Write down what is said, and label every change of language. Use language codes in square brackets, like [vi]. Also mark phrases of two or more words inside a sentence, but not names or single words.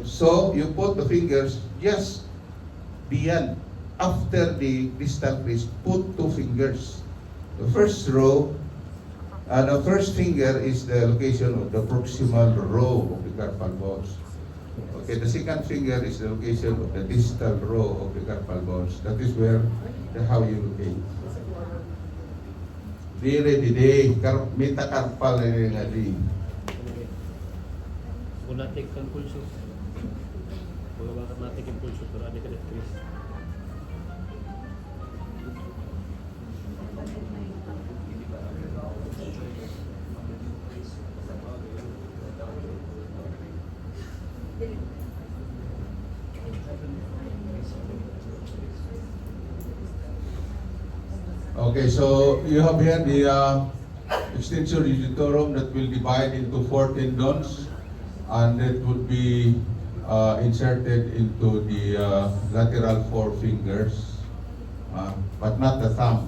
[en] So you put the fingers just beyond, after the distal crease, put 2 fingers. The first row, the first finger is the location of the proximal row of the carpal bones. Okay, the second finger is the location of the distal row of the carpal bones. That is where, how you locate. [war] Didi, metacarpal nga di. Unatik kang pulso. Wala ba natik ang pulso pero ada ka crease. [en] Okay, so you have here the extensor digitorum that will divide into 4 tendons, and it would be inserted into the lateral 4 fingers, but not the thumb.